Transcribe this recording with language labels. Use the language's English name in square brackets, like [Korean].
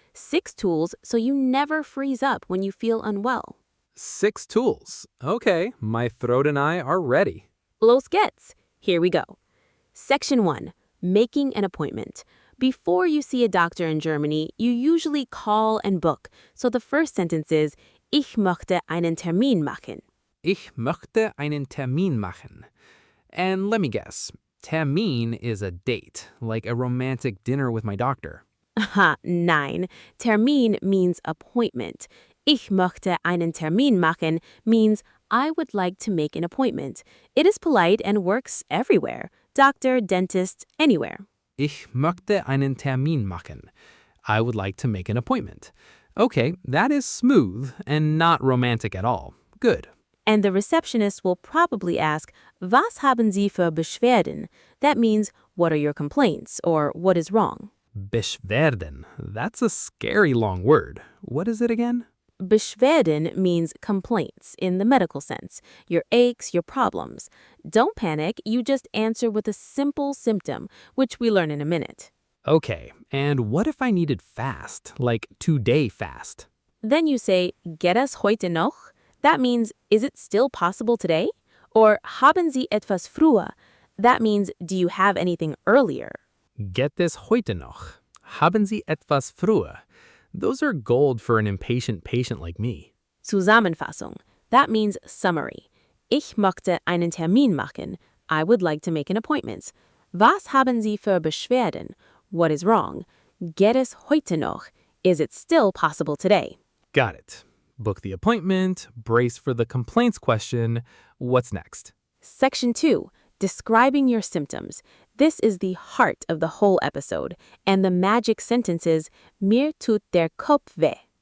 [English] 6 tools so you never freeze up when you feel unwell. 6 tools. Okay, my throat and I are ready. [German] Los geht's. [English] Here we go. Section 1. Making an appointment. Before you see a doctor in Germany, you usually call and book. So the first sentence is, [German] Ich möchte einen Termin machen. Ich möchte einen Termin machen. [English] And let me guess, Termin is a date, like a romantic dinner with my doctor. [German] Aha, nein. [English] Termin means appointment. [German] Ich möchte einen Termin machen [English] means I would like to make an appointment. It is polite and works everywhere. Doctor, dentist, anywhere. [German] Ich möchte einen Termin machen. [English] I would like to make an appointment. Okay, that is smooth and not romantic at all. Good. And the receptionist will probably ask, [German] Was haben Sie für Beschwerden? [English] That means, what are your complaints, or what is wrong? Beschwerden. That's a scary long word. What is it again? Beschwerden means complaints in the medical sense, your aches, your problems. Don't panic, you just answer with a simple symptom, which we learn in a minute. Okay, and what if I needed fast, like today fast? Then you say, [German] Geht es heute noch? [English] That means, is it still possible today? [German] Or haben Sie etwas früher? [English] That means, do you have anything earlier? [German] Geht es heute noch? Haben Sie etwas früher? [English] Those are gold for an impatient patient like me. Zusammenfassung. That means summary. [German] Ich möchte einen Termin machen. [English] I would like to make an appointment. [German] Was haben Sie für Beschwerden? [English] What is wrong? [German] Geht es heute noch? [English] Is it still possible today? Got it. Book the appointment, brace for the complaints question. What's next? Section 2. Describing your symptoms. This is the heart of the whole episode, and the magic sentence is, [German] Mir tut der Kopf weh.